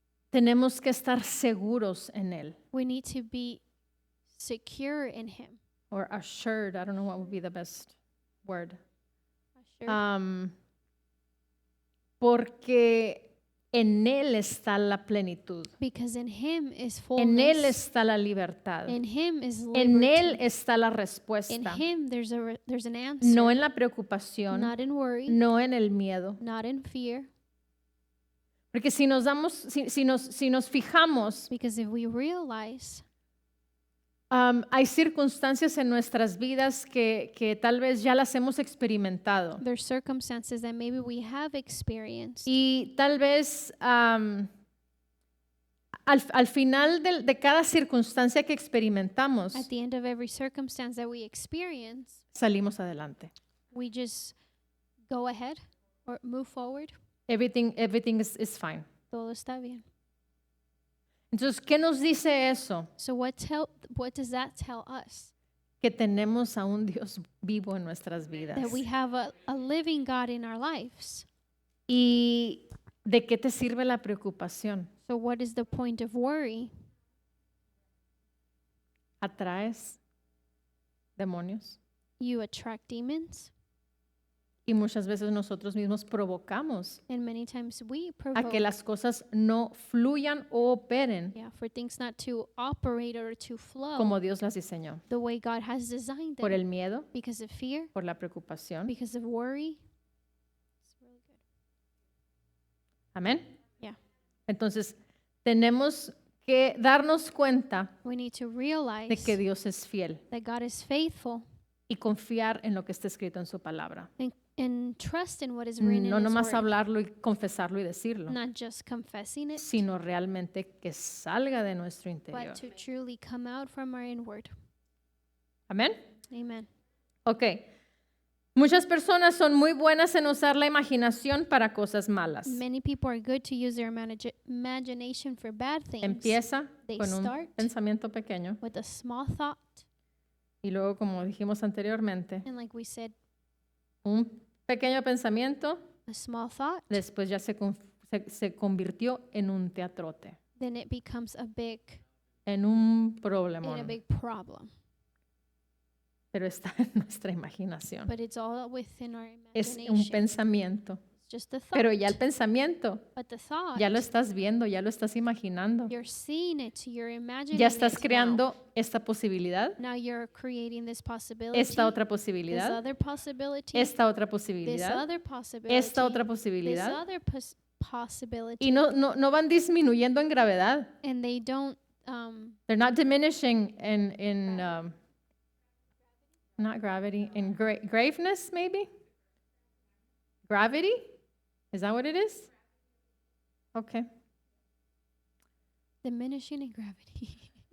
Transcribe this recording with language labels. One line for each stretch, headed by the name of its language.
Spanish: tenemos que estar seguros en Él.
English: we need to be secure in Him. Or assured, I don't know what would be the best word. Assured.
Spanish: Porque en Él está la plenitud.
English: Because in Him is
Spanish: En Él
English: fullness.
Spanish: está la libertad.
English: In Him is
Spanish: En Él
English: liberty.
Spanish: está la
English: In
Spanish: respuesta.
English: Him there's an answer.
Spanish: No en la preocupación,
English: Not in worry,
Spanish: no en el miedo.
English: not in fear.
Spanish: Porque si nos fijamos,
English: Because if we realize
Spanish: hay circunstancias en nuestras vidas que tal vez ya las hemos experimentado.
English: there's circumstances that maybe we have experienced,
Spanish: Y tal vez al final de cada circunstancia que experimentamos,
English: at the end of every circumstance that we experience,
Spanish: salimos adelante.
English: we just go ahead or move forward. Everything is fine.
Spanish: Todo está bien. Entonces, ¿qué nos dice eso?
English: So what does that tell us?
Spanish: Que tenemos a un Dios vivo en nuestras vidas.
English: That we have a living God in our lives.
Spanish: ¿Y de qué te sirve la preocupación?
English: So what is the point of worry?
Spanish: Atraes demonios.
English: You attract demons,
Spanish: Y muchas veces nosotros mismos provocamos
English: and many times we
Spanish: a
English: provoke
Spanish: que las cosas no fluyan o operen
English: for things not to operate or to flow
Spanish: como Dios las diseñó.
English: the way God has designed them.
Spanish: Por el miedo,
English: Because of fear,
Spanish: por la preocupación.
English: because of worry. It's really good.
Spanish: Amén.
English: Yeah.
Spanish: Entonces, tenemos que darnos cuenta
English: We need to
Spanish: de
English: realize
Spanish: que Dios es fiel
English: that God is faithful
Spanish: y confiar en lo que está escrito en su palabra.
English: and trust in what is written
Spanish: No
English: in His
Spanish: nomás
English: word.
Spanish: hablarlo y confesarlo y decirlo,
English: Not just confessing it,
Spanish: sino realmente que salga de nuestro interior.
English: but to truly come out from our inward.
Spanish: Amén.
English: Amen. Ok.
Spanish: Muchas personas son muy buenas en usar la imaginación para cosas malas.
English: Many people are good to use their imagination for bad things.
Spanish: Empieza
English: They
Spanish: con un
English: start
Spanish: pensamiento pequeño
English: with a small thought,
Spanish: y luego, como dijimos anteriormente,
English: and like we said,
Spanish: un pequeño pensamiento
English: a small thought,
Spanish: después ya se convirtió en un teatrote,
English: then it becomes a big
Spanish: en un
English: and a
Spanish: problemón,
English: big problem.
Spanish: pero está en nuestra imaginación.
English: But it's all within our
Spanish: Es un
English: imagination.
Spanish: pensamiento,
English: It's just a thought.
Spanish: pero ya el pensamiento,
English: But the thought,
Spanish: ya lo estás viendo, ya lo estás imaginando,
English: you're seeing it, you're imagining
Spanish: ya estás
English: it
Spanish: creando esta posibilidad,
English: now. Now you're creating this possibility,
Spanish: esta otra
English: this
Spanish: posibilidad,
English: other possibility,
Spanish: esta otra
English: this
Spanish: posibilidad,
English: other possibility,
Spanish: esta otra
English: this
Spanish: posibilidad,
English: other possibility,
Spanish: y no van disminuyendo en gravedad.
English: and they don't They're not diminishing in not gravity, in graveness, maybe? Gravity? Is that what it is? Okay. diminishing in gravity.